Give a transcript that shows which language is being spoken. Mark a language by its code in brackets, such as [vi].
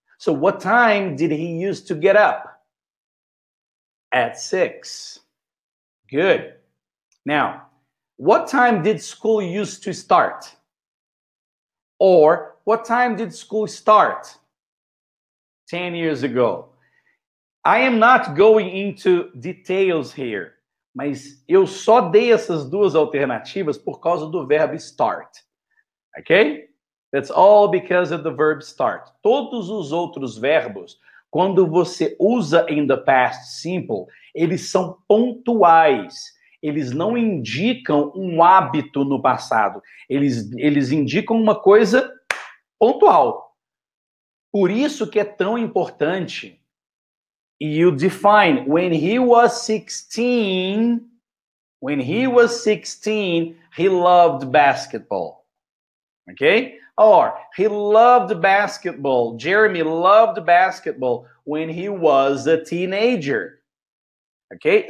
[en] So what time did he used to get up? At 6. Good. Now, what time did school used to start? Or what time did school start? 10 years ago. I am not going into details here, [pt] mas eu só dei essas duas alternativas por causa do verbo start. [en] Ok? That's all because of the verb start. [pt] Todos os outros verbos quando você usa [en] in the past simple, [pt] eles são pontuais. Eles não indicam um hábito no passado. Eles indicam uma coisa pontual. Por isso que é tão importante. [en] You define when he was 16. When he was 16, he loved basketball. Okay? Or he loved basketball. Jeremy loved basketball when he was a teenager. Okay?